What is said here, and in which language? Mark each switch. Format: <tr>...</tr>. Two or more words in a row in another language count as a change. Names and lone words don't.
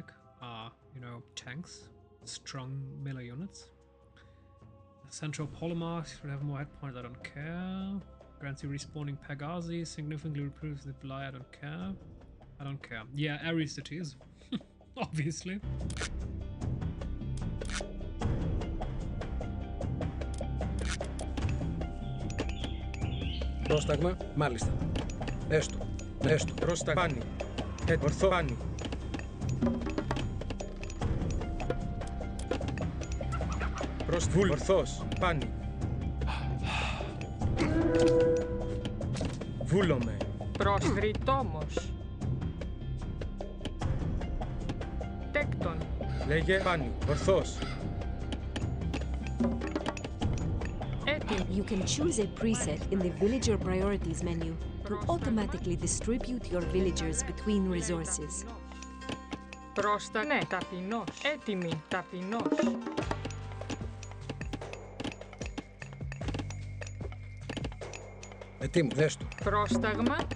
<en>Tanks. Strong melee units. Centaur Polymer should have more hit points, I don't care. Grants you respawning Pegasi, significantly improves the fly, I don't care. I don't care. Yeah, Ares it is. Obviously.</en> <el>Πρόσταγμα, μάλιστα. Έστω. Πρόσταγμα. Πάνι. Ορθό. Πάνι. Ορθός. Πάνι. Βούλομαι. Προσδρυτόμος. Τέκτον. Λέγε πάνι. Ορθός.</el> <en>You can choose a preset in the Villager Priorities menu to automatically distribute your villagers between resources.</en> <el>Ναι, ταπεινός. Έτοιμη, ταπεινός. Ετοίμου, δες το. Πρόσταγμα.</el>